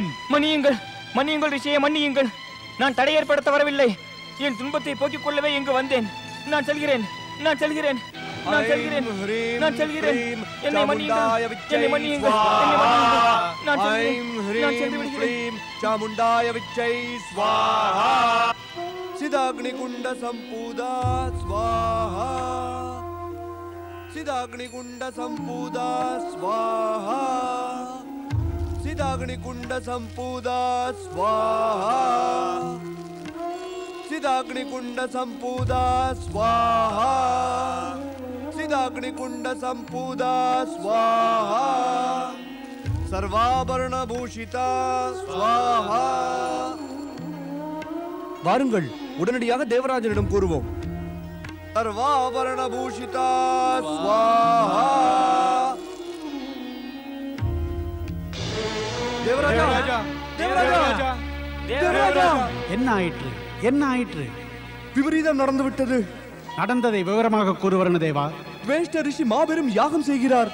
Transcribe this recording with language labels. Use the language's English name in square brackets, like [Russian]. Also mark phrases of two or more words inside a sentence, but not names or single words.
[Tamil] மன்னியுங்கள், மன்னியுங்கள் ரிஷியே, மன்னியுங்கள். நான் தடை ஏற்படுத்த வரவில்லை. என் துன்பத்தை போக்கிக் கொள்ளவே இங்கு வந்தேன். நான் செல்கிறேன், நான் செல்கிறேன், நான் செல்கிறேன், நான் செல்கிறேன். என்னை மன்னியுங்கள், என்னை மன்னியுங்கள், என்னை மன்னியுங்கள். நான் செல்கிறேன், நான் சென்று விடுகிறேன். [Sanskrit] चामुंडाय विच्चै स्वाहा सिदाग्निकुंड संपूदा स्वाहा सिदाग्निकुंड संपूदा स्वाहा सिदाग्निकुंड संपूदा स्वाहा सिदाग्निकुंड संपूदा स्वाहा सिदाग्निकुंड संपूदा स्वाहा सर्वाभरण भूषिता स्वाहा. [Tamil] வாருங்கள், உடனடியாக தேவராஜனிடம் கூறுவோம். [Sanskrit] सर्वाभरण भूषिता स्वाहा. [Tamil] தேவராஜா, தேவராஜா, தேவராஜா. என்ன ஆயிற்று, என்ன ஆயிற்று? விபரீதம் நடந்து விட்டது. நடந்ததை விவரமாக கூறுவரன் தேவா. வேஷ்ட ரிஷி மாபெரும் யாகம் செய்கிறார்.